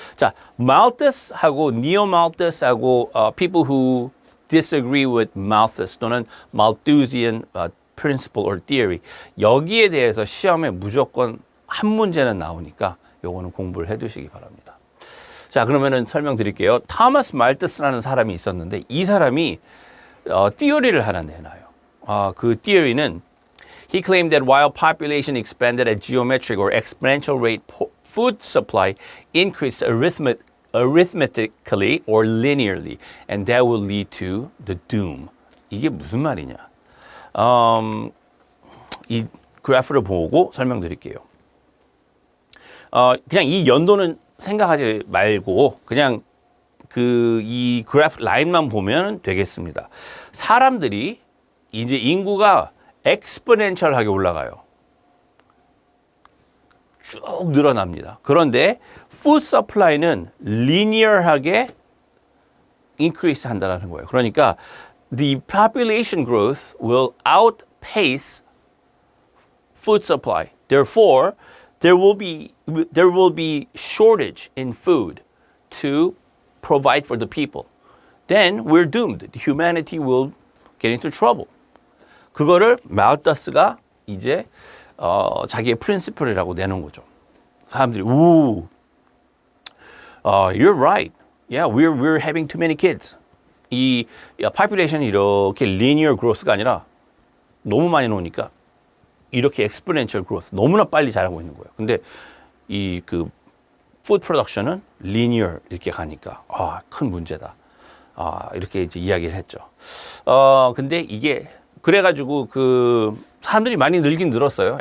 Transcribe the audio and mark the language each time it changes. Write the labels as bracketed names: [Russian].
[Korean] 자, Malthus하고 Neo-Malthus하고 [English] people who disagree with Malthus [Korean] 또는 [English] Malthusian principle or theory [Korean] 여기에 대해서 시험에 무조건 한 문제는 나오니까 요거는 공부를 해두시기 바랍니다. 자, 그러면은 설명드릴게요. 토마스 말트스라는 사람이 있었는데 이 사람이 theory를 하나 내놔요. 그 theory는 [English] he claimed that while population expanded at geometric or exponential rate, food supply increased arithmetically or linearly, and that will lead to the doom. [Korean] 이게 무슨 말이냐? 이 그래프를 보고 설명드릴게요. 그냥 이 연도는 생각하지 말고 그냥 이 그래프 라인만 보면 되겠습니다. 사람들이 이제 인구가 엑스포넨셜하게 올라가요. 쭉 늘어납니다. 그런데 푸드 서플라이는 리니어하게 인크리스 한다는 거예요. 그러니까 [English] the population growth will outpace food supply. Therefore, there will be shortage in food to provide for the people. Then we're doomed. Humanity will get into trouble. [Korean] 그거를 말터스가 이제 자기의 프린시플이라고 내놓은 거죠. 사람들이 [English] you're right. Yeah, we're having too many kids. [Korean] 이 population이 이렇게 linear growth가 아니라 너무 많이 나오니까 이렇게 exponential growth 너무나 빨리 자라고 있는 거예요. 근데 이 food production은 linear 이렇게 가니까 큰 문제다. 이렇게 이제 이야기를 했죠. 근데 이게 그래가지고 사람들이 많이 늘긴 늘었어요.